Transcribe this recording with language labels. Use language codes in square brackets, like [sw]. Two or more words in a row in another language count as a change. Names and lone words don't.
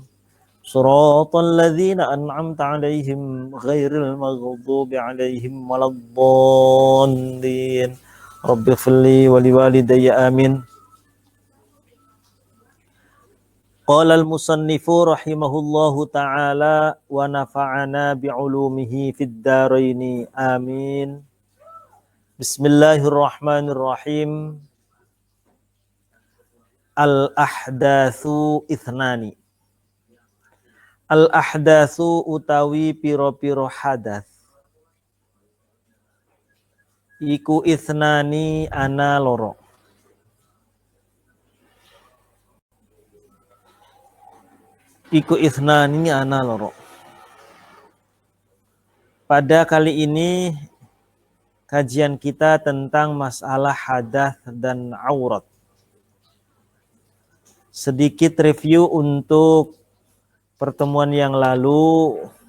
[ar] صراط الذين أنعمت عليهم غير المغضوب عليهم ولا الضالين. رب اغفر لي ولوالدي آمين. قال المصنف رحمه الله تعالى ونفعنا بعلومه في الدارين آمين. بسم الله الرحمن الرحيم. الأحداث اثنان. [jv] Al-ahdatsu utawi piro-piro hadath. Iku ithnani ana loro. Iku ithnani ana loro. [id] Pada kali ini kajian kita tentang masalah hadath dan aurat. Sedikit review untuk pertemuan yang lalu.